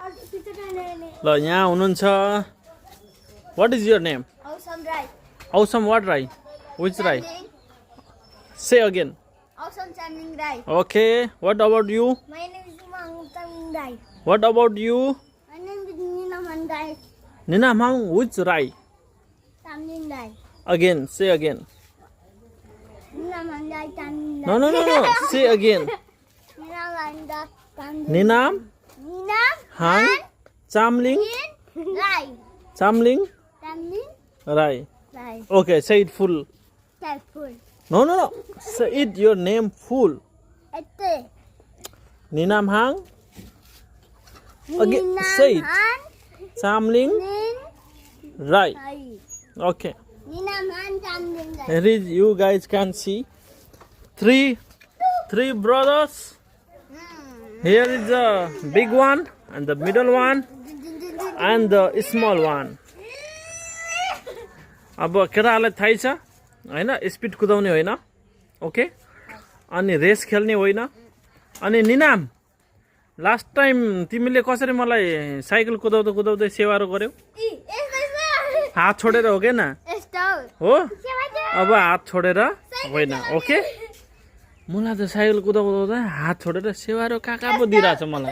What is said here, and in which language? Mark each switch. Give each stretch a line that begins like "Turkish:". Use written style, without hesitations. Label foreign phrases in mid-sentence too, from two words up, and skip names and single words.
Nepali: ल यहाँ हुनुहुन्छ
English: What is your name? Awesome Rai. Awesome what Rai? Which Rai? Say again. Awesome Channing Rai. Okay. What about you? My name is Mang Channing Rai. What about you? My name is Nina Man Rai. Nina Mang, which Rai? Channing Rai. Again. Say again. Nina Man Rai Channing Rai. No. Say again. Nina Man Rai Channing. Ninam Nina Hang Chamling Rai. Chamling Channing Rai. Rai. Okay, say it full. Careful. No. Say it your name full. Ete. Ninam Hang. Again, say it. Chamling Nin Rai. Rai. Okay. Nina Man Channing Rai. Here is you guys can see three brothers. Here is the big one and the middle one and the small one.
Nepali: अब केटाहरूलाई थाहै छ हैन स्पिड कुदाउने होइन ओके अनि रेस खेल्ने होइन अनि निनाम
English: last time
Nepali: तिमीले कसरी मलाई साइकल कुदाउँदै सेवारो गर्यौ हात छोडेर हो के न हो अब हात छोडेर होइन ओके मलाई त साइकल कुदाउँदा हात छोडेर सेवारो काका पो दिइरहेछ मलाई